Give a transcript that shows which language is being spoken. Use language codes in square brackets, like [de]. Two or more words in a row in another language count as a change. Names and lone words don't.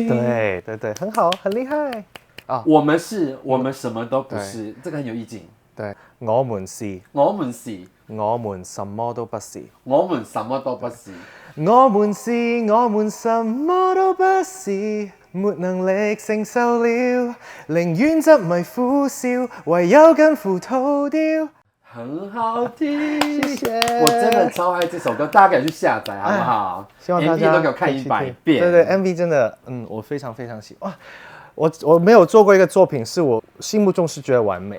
[zh] 對對對，很好，很厲害啊！我們什麼都不是，這個很有意境。對，我們是，我們是，我們什麼都不是，我們什麼都不是，我們是，我們什麼都不是，沒能力承受了，寧願執迷苦笑，唯有跟葡萄掉。很好聽，謝謝。我真的超愛這首歌，大家可以去下載，好不好？希望大家 MV 都給我看100遍。對對 ，MV 真的，我非常非常喜歡。哇，我沒有做過一個作品，是我心目中是覺得完美。